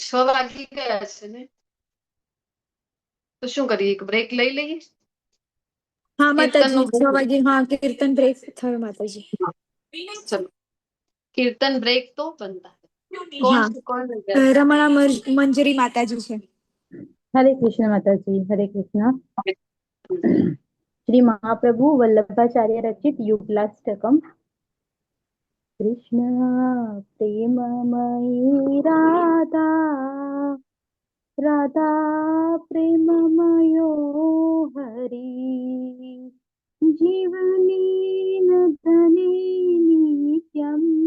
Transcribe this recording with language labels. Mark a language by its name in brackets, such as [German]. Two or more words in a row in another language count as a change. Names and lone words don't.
[Gujarati] 6 વાગી ગયા છે ને. તો શું કરીએ? એક બ્રેક લઈ લઈએ. હા માતાજી, 6 વાગે હા કીર્તન બ્રેક થયો માતાજી. ચલો કીર્તન બ્રેક તો બનતા કોણ રમણા મંજરી માતાજી છે. [Hindi] हरे कृष्ण माताजी, हरे कृष्ण। श्री महाप्रभु वल्लभाचार्य रचित युगलाष्टकम। [Sanskrit] कृष्ण प्रेममयी राधा, राधा प्रेममयो हरि, जीवनी धने नित्यम,